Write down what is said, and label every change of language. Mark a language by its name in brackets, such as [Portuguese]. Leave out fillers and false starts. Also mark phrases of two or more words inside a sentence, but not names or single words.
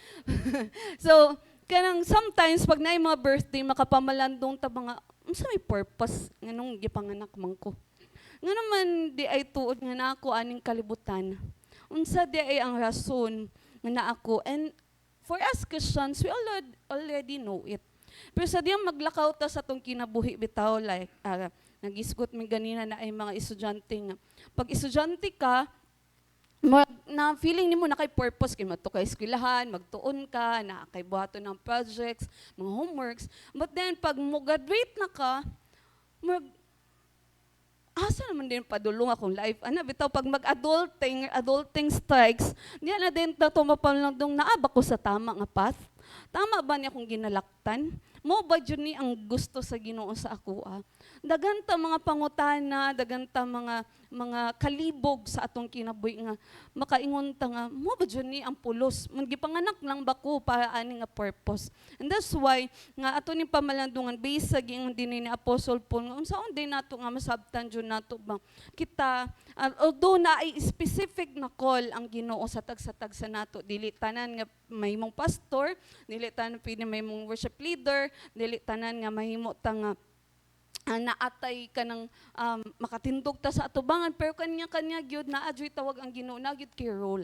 [Cebuano] So kanang sometimes pag naay mga birthday makapamalandong ta mga unsa may purpose nganong gipanganak man ko. Nga naman di ay tuod nga nako aning kalibutan. Unsa di ay ang rason nga naako, [English] and for us Christians we already know it. [Cebuano] Pero sa diyang maglakaw ta sa tong kinabuhi bitaw, like nagisgot mi ganina na ay mga estudyante nga. Pag estudyante ka, na feeling nimo na kay purpose kay madto kay eskwelahan, magtuon ka, na kay buhaton ng projects, mga homeworks. [English] But then [Cebuano] pag mo graduate na ka, asa naman din padulong akong life. Ana bitaw pag [English] adulting strikes, [Cebuano] diyan na din ta tumapalandong naaba ko sa tama nga path. Tama ba niya akong ginalaktan? Mo ba dyan ni ang gusto sa Ginoo sa ako? Daganta mga pangutana, daganta mga kalibog sa atong kinabuhi nga makaingon ta nga mo ba dyan ni ang pulos? Gipanganak lang ba ko para ani nga purpose? [English] And that's why [Cebuano] nga ato ni pamalandungan based sa giingon din ni Apostle Paul nga unsaon din nato nga masabtan jud nato ba kita although na ay specific na call ang Ginoo sa tagsa nato, dili tanan nga mahimong pastor, dili tanan pwede mahimong [English] worship leader, [Cebuano] dili tanan nga mahimo ta nga naatay ka ng makatindog ta sa atubangan, pero kanya gyud naa gyud tawag ang Ginoo, na gyud kay role.